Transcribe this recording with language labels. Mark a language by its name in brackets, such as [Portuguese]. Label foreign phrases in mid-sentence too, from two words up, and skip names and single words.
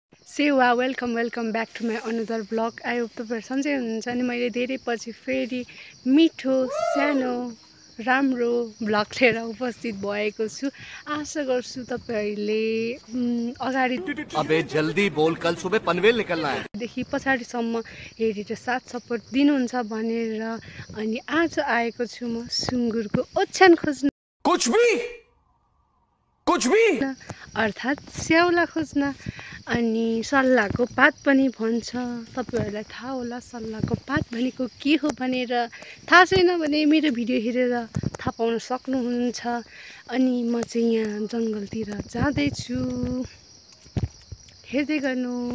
[English] welcome back to my another blog. I hope [Nepali] तपाईँहरू सन्चै हुनुहुन्छ। अनि मैले धेरै पछि फेरि मिठो सानो राम्रो ब्लग लिएर उपस्थित भएको छु। आशा गर्छु तपाईँहरूले अगाडि [Hindi] अबे जल्दी बोल, कल सुबह पनवेल निकलना है [Nepali] देखि पछाडिसम्म हेरेर साथ सपोर्ट दिनुहुन्छ भनेर। अनि आज आएको छु म सुँगुरको ओछ्यान खोज्न, [Hindi] कुछ भी [Nepali] अर्थात् स्याउला खोज्न। अनि सल्लाहको पात पनि भन्छ, तपाईँहरूलाई थाहा होला सल्लाहको पात भनेको के हो भनेर। थाहा छैन भने मेरो भिडियो हेरेर थाहा पाउन सक्नुहुन्छ। अनि म चाहिँ यहाँ जङ्गलतिर जाँदैछु, हेर्दै गर्नु।